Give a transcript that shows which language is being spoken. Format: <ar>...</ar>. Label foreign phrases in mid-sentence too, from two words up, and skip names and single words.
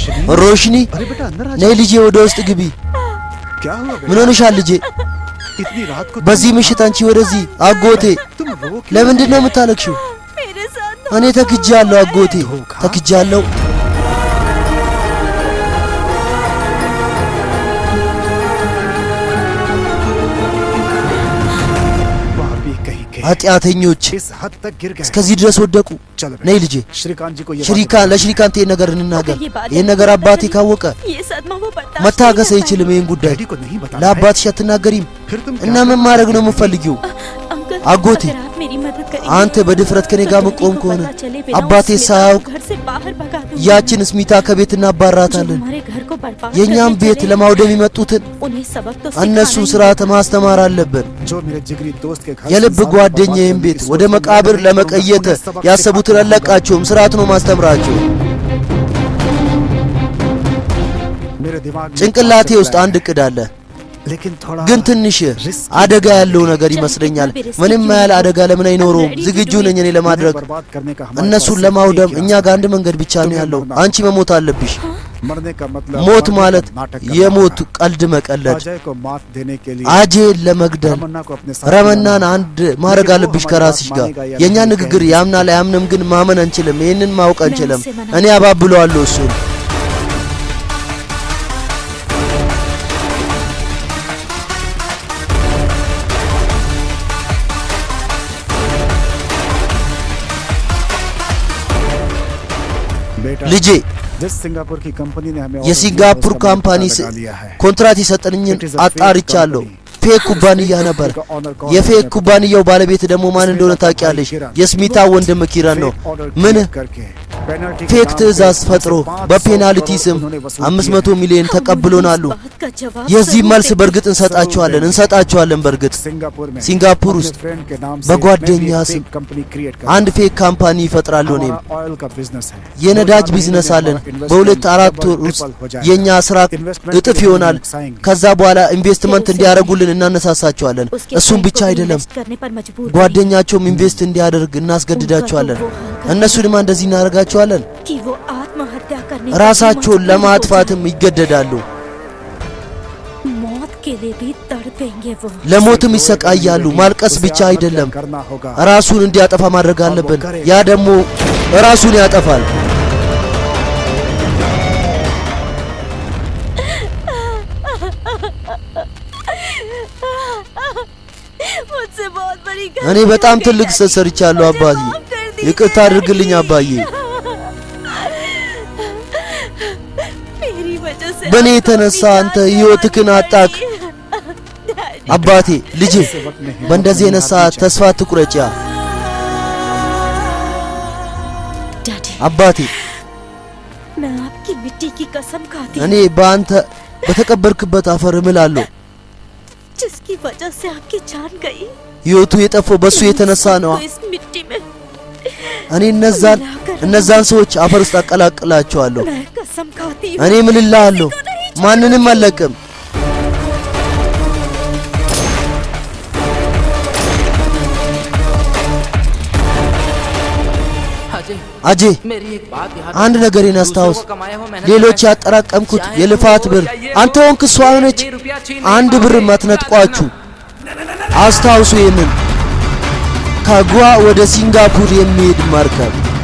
<hi>रोशनी अरे बेटा अंदर आ</hi> <am>ነይ ልጄ ወደ ውስጥ ግቢ</am> <hi>क्या हुआ</hi> <am>ምን ሆነሻል ልጄ</am> <hi>इतनी रात को</hi> <am>በዚህ ምሽት አንቺ ወደዚህ አጎቴ</am> <hi>तुम रो क्यों</hi> <am>ለምንድን ነው የምታለቅሽው</am> <hi>मेरे साथ</hi> <am>እኔ ተክጃለሁ አጎቴ ተክጃለሁ</am> <hi>पापी कहीं के</hi> <am>ኃጢአተኞች</am> <hi>इस हद तक गिर गए</hi> <am>እስከዚህ ድረስ ወደቁ</am> <hi>चलो</hi> <am>ነይ ልጄ</am> <hi>श्रीकांत जी को ये</hi> <am>ሽሪካን ለሽሪካንት ይሄን ነገር እንናገር ይሄን ነገር አባቴ ካወቀ</am> <hi>ये सदमा वो बर्दाश्त</hi> <am>መታገስ አይችልም ይሄን ጉዳይ</am> <hi>डैडी को नहीं बताना है।</hi> <am>ለአባትሽ አትናገሪም</am> <hi>फिर तुम</hi> <am>እና ምን ማድረግ ነው የምፈልጊው</am> <hi>अंकल</hi> <am>आगोती।</am> <hi>अगर आप मेरी मदद करेंगे</hi> <am>አንተ በድፍረት ከኔ ጋር መቆም ከሆነ አባቴ ሳያውቅ</am> <hi>घर से बाहर भगा दूंगा</hi> <am>ያችን ስሚታ ከቤት እናባራታለን</am> <hi>हमारे घर को बर्बाद</hi> <am>የኛም</am> <hi>करने</hi> <am>ቤት</am> <hi>चले,</hi> <am>ለማውደም የመጡትን</am> <hi>उन्हें सबक तो</hi> <am>እነሱን</am> <hi>सिखाना</hi> <am>ስርዓተ ማስተማር አለብን</am> <hi>जो मेरे जिगरी दोस्त के घर</hi> <am>የልብ</am> <hi>से</hi> <am>ጓደኛዬን ቤት ወደ መቃብር ለመቀየት ያሰቡትን አለቃቸውም ስርዓት ነው ማስተምራቸው</am> <hi>मेरे दिमाग में</hi> <am>ጭንቅላቴ ውስጥ አንድ እቅድ አለ</am> <hi>लेकिन थोड़ा</hi> <am>ግን ትንሽ አደጋ ያለው ነገር ይመስለኛል ምንም ያህል አደጋ ለምን አይኖረውም ዝግጁ ነኝ እኔ ለማድረግ</am> <hi>बर्बाद करने का हमारे</hi> <am>እነሱን</am> <hi>पास</hi> <am>ለማውደም</am> <hi>एक ही</hi> <am>እኛ ጋር አንድ መንገድ ብቻ ነው ያለው አንቺ መሞት አለብሽ</am> <hi>मरने का मतलब</hi> <am>ሞት ማለት</am> <hi>नाटक करना</hi> <am>የሞት</am> <hi>है।</hi> <am>ቀልድ መቀለድ</am> <hi>अजय को मात देने के लिए</hi> <am>አጄን ለመግደል</am> <hi>रमन्ना को अपने साथ</hi> <am>ረመናን አንድ ማድረግ አለብሽ ከራስሽ ጋር የኛ ንግግር ያምናል አያምንም ግን ማመን አንችልም ይሄንን ማወቅ አንችልም እኔ አባብለዋለሁ እሱን</am> <hi>बेटा</hi> <am>ልጄ</am> <hi>जिस सिंगापुर की कंपनी ने हमें</hi> <am>የሲንጋፖር ካምፓኒ ኮንትራት የሰጠኝን አጣርቻለሁ ፌክ ኩባንያ ነበር የፌክ ኩባንያው ባለቤት ደግሞ ማን እንደሆነ ታውቂያለሽ የስሚታ ወንድም ኪራን ነው ምን ፌክ ትዕዛዝ ፈጥሮ በፔናልቲ ስም 500 ሚሊዮን ተቀብሎናሉ</am> <hi>बात का जवाब</hi> <am>የዚህ</am> <hi>जरूर</hi> <am>መልስ</am> <hi>देंगे।</hi> <am>በርግጥ እንሰጣቸዋለን በርግጥ ሲንጋፖር ውስጥ በጓደኛ ስም አንድ ፌክ ካምፓኒ ይፈጥራሉ እኔም</am> <hi>ऑयल का बिजनेस है</hi> <am>የነዳጅ ቢዝነስ አለን በሁለት አራት ወር ውስጥ የኛ ስራ እጥፍ ይሆናል ከዛ በኋላ ኢንቨስትመንት እንዲያደርጉልን እናነሳሳቸዋለን</am> <hi>उसके</hi> <am>እሱም</am> <hi>friend</hi> <am>ብቻ</am> <hi>को</hi> <am>አይደለም</am> <hi>invest करने पर मजबूर</hi> <am>ጓደኛቸውም ኢንቨስት እንዲያደርግ እናስገድዳቸዋለን እነሱንም እንደዚህ እናደርጋቸዋለን</am> <hi>कि वो आत्महत्या करने</hi> <am>ራሳቸውን ለማጥፋትም ይገደዳሉ</am> <hi>मौत के लिए भी तड़पेंगे वो</hi> <am>ለሞትም ይሰቃያሉ ማልቀስ ብቻ አይደለም</am> <hi>करना होगा</hi> <am>ራሱን እንዲያጠፋ ማድረግ አለብን ያ ደግሞ ራሱን ያጠፋል</am> <hi>मुझसे बहुत बड़ी</hi> <am>እኔ በጣም ትልቅ ስህተት ሰርቻለሁ አባዬ ይቅርታ አድርግልኝ አባዬ</am> <hi>मेरी वजह से</hi> <am>በእኔ የተነሳ አንተ ህይወትህን አጣክ አባቴ ልጄ በእንደዚህ አይነት ሰዓት ተስፋ አትቁረጪ</am> <hi>डैडी</hi> <am>አባቴ</am> <hi>मैं आपकी मिट्टी की कसम खाती</hi> <am>እኔ በአንተ በተቀበርክበት አፈር እምላለሁ</am> <hi>जिसकी वजह से आपकी जान गई</hi> <am>ህይወቱ የጠፋው በሱ የተነሳ ነው</am> <hi>तो इस मिट्टी में</hi> <am>እኔ እነዛን ሰዎች አፈር ውስጥ አቀላቅላቸዋለሁ</am> <hi>मैं कसम खाती हूँ</hi> <am>እኔ ምን እልሃለሁ ማንንም አልለቅም</am> <hi>अजय</hi> <am>አጄ</am> <hi>मेरी एक बात याद</hi> <am>አንድ ነገርን አስታውስ</am> <hi>दूसरों को कमाया हो मेहनत</hi> <am>ሌሎች</am> <hi>का</hi> <am>ያጠራቀምኩት የልፋት ብር አንተ ሆንክ እሷ ሆነች</am> <hi>रुपया छीन</hi> <am>አንድ ብር ማትነጥቋችሁ አስታውሱ ይሄንን ከጓ ወደ ሲንጋፖር የሚሄድ መርከብ</am>